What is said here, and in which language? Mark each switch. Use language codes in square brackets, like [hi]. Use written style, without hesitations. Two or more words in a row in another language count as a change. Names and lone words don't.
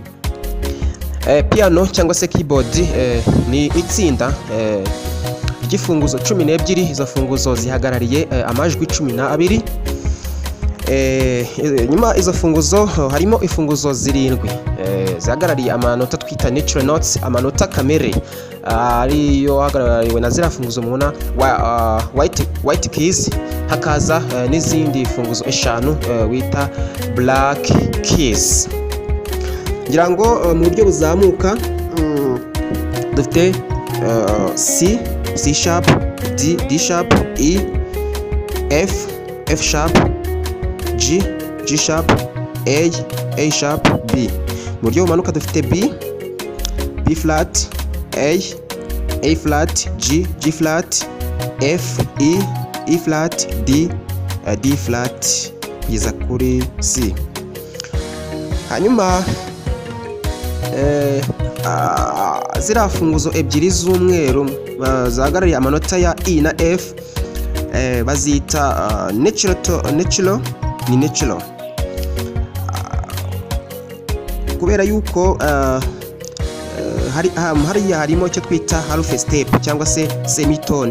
[rw] Piano cyangwa se keyboard ni itsinda ry'ifunguzo 12. Izo funguzo zihagarariye amajwi 12. Nyuma izo funguzo harimo ifunguzo 7 zihagarariye amanota twita [en] natural notes, [rw] amanota kamere ariyo hagarariwe na zira funguzo mubona [en] white keys. [rw] Hakaza n'izindi funguzo 5 wita [en] black keys. [rw] Ngira ngo mu buryo buzamuka dufite [en] C sharp, D sharp, E, F sharp, G sharp, A sharp, [rw] B. Mu buryo bumanuka dufite [en] B flat, A flat, G flat, F, E flat, D flat [rw] kugeza kuri C. Hanyuma zira funguzo ebyiri z'umweru zahagarariye amanota ya E na F bazita natural kubera yuko hariya harimo icyo twita [en] half step [rw] cyangwa se semitone.